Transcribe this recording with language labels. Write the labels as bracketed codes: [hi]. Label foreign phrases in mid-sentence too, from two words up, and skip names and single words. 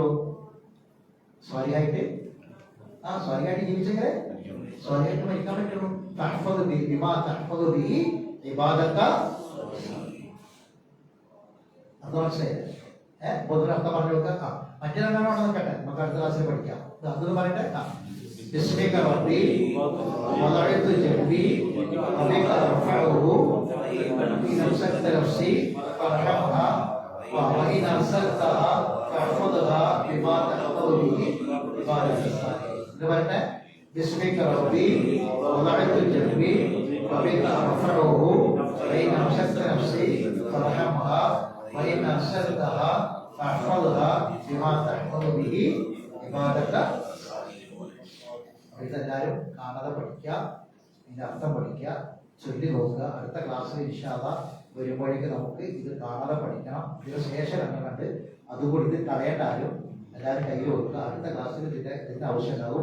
[ml] സ്വാലിഹായിട്ട് സ്വാലിഹായിട്ട് ജീവിച്ചെങ്കിലേ സ്വാലിഹായിട്ട് മരിക്കാൻ പറ്റുള്ളൂ. അത് മനസ്സിലായത്? പൊതുവെ അർത്ഥം പറഞ്ഞു കൊടുക്കാം. മറ്റേ രണ്ടാണോ നോക്കട്ടെ, നമുക്ക് അടുത്ത ക്ലാസ്സിൽ പഠിക്കാം. അതൊന്ന് പറയട്ടെ. [ar] باسمك ربي وضعت جنبي وبك ارفعه ان امسكت نفسي فارحمها وان ارسلتها فاحفظها بما تحفظ به عبادك الصالحين. باسمك ربي وضعت جنبي وبك ارفعه وان امسكت نفسي فارحمها وان ارسلتها فاحفظها بما تحفظ به عبادك. [ml] ഇതെല്ലാവരും കാണാതെ പഠിക്കുക, ഇതിന്റെ അർത്ഥം പഠിക്കുക, ചൊല്ലി നോക്കുക. അടുത്ത ക്ലാസ്സിൽ [ar] إن شاء الله [ml] വരുമ്പോഴേക്ക് നമുക്ക് ഇത് കാണാതെ പഠിക്കണം. ഇതിന് ശേഷം കണ്ട് അതുകൂടി ഇത് കളയേണ്ട ആരും എല്ലാവരും കയ്യിൽ കൊടുക്കുക. അടുത്ത ക്ലാസ്സിൽ ഇതിന്റെ ആവശ്യം ഉണ്ടാവും.